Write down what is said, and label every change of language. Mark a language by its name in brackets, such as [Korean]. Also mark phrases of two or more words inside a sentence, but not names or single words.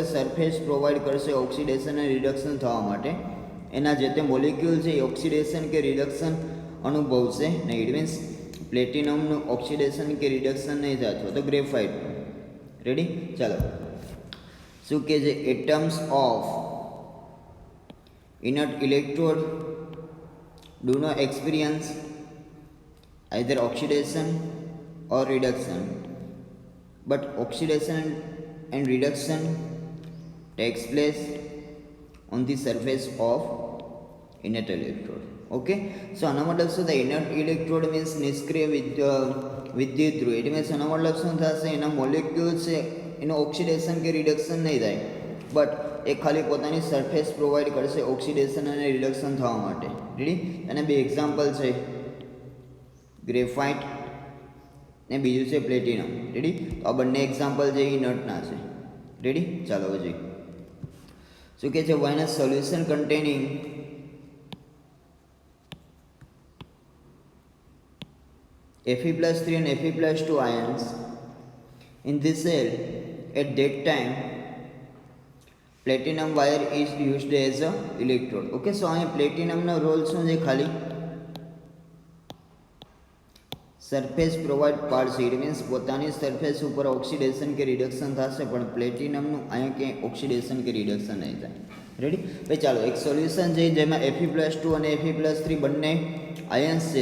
[English] surface provide [Gujarati] કરશે ઓક્સિડેશન અને રિડક્શન થવા માટે. એના જે તે મોલિક્યુલ છે એ ઓક્સિડેશન કે રિડક્શન અનુભવશે નહીં. [English] it means [Gujarati] પ્લેટિનમનું ઓક્સિડેશન કે રિડક્શન નહીં થાય અથવા તો ગ્રેફાઇટ. રેડી? ચાલો શું કહે છે? [English] atoms of inert electrode do not experience either oxidation or reduction, but oxidation and reduction takes place on the surface of inert electrode. Okay, so [Gujarati] આનો મતલબ શું થાય? [English] inert electrode means [Gujarati] નિષ્ક્રિય વિદ્યુત ધ્રુવ. એટલે મીન્સ આનો મતલબ શું થશે? એના મોલિક્યુલ છે એનું ઓક્સિડેશન કે રિડક્શન નહીં થાય, બટ એ ખાલી પોતાની [English] surface provide [Gujarati] કરશે ઓક્સિડેશન અને રિડક્શન થવા માટે. રેડી? અને 2 એક્ઝામ્પલ છે, ગ્રેફાઇટ ને બીજું છે પ્લેટિનમ. રેડી? તો આ બંને એક્ઝામ્પલ છે એ ઇનર્ટના છે. રેડી? ચાલો જોઈએ શું કહે છે? [English] when a solution containing Fe+3 and Fe+2 ions in this cell at that time platinum wire is used as a electrode. Okay, so [Gujarati] અહીં પ્લેટિનમનો રોલ શું છે? ખાલી [English] surface provide [Gujarati] પાડશે, [English] it means [Gujarati] પોતાની સરફેસ ઉપર ઓક્સિડેશન કે રિડક્શન થશે, પણ પ્લેટિનમનું અહીંયા ક્યાંય ઓક્સિડેશન કે રિડક્શન નહીં થાય. રેડી? ભાઈ ચાલો એક સોલ્યુશન છે જેમાં Fe+2 અને Fe+3 બંને આયન્સ છે.